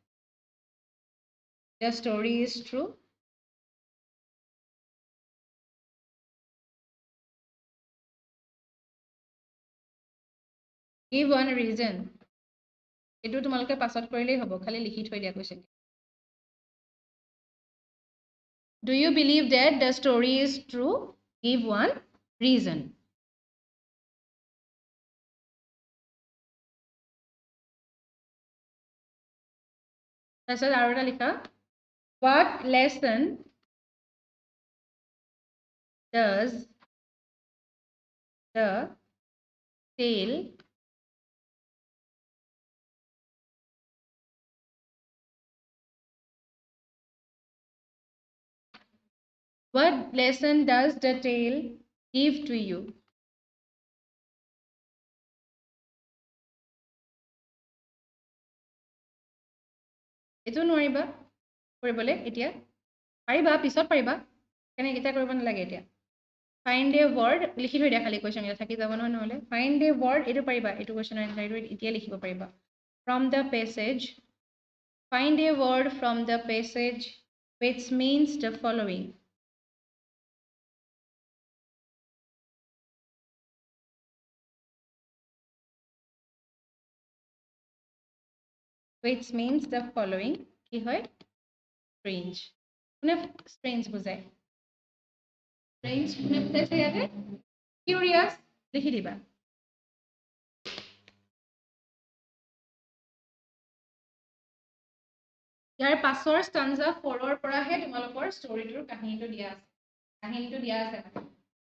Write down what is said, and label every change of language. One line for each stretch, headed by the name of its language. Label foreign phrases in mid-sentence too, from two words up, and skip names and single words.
English: the story is true give one reason
Assamese: এইটো তোমালোকে পাছত কৰিলেই হ'ব খালি লিখি থৈ দিয়া কুৱেশ্যন
English: do you believe that the story is true give one reason
Assamese: তাৰপিছত আৰু এটা লিখা
English: what lesson does the tale what lesson does the tale give to you
Assamese: এইটো নোৱাৰিবা কৰিবলৈ এতিয়া পাৰিবা পিছত পাৰিবা কেনে এতিয়া কৰিব নালাগে এতিয়া
English: find a word
Assamese: লিখি থৈ দিয়া খালি কুৱেশ্যন এটা থাকি যাব নহয় নহ'লে
English: find a word
Assamese: এইটো পাৰিবা এইটো কুৱেশ্যনৰ এনসাৰটো এতিয়া লিখিব পাৰিবা
English: from the passage find a word from the passage which means the following which means the following
Assamese: কি হয় strange কোনে strange বুজায় strange কোনে বুজাইছে ইয়াতে curious লিখি দিবা ইয়াৰ পাছৰ ষ্টাঞ্জা 4ৰ পৰাহে তোমালোকৰ ষ্টৰিটোৰ কাহিনীটো দিয়া আছে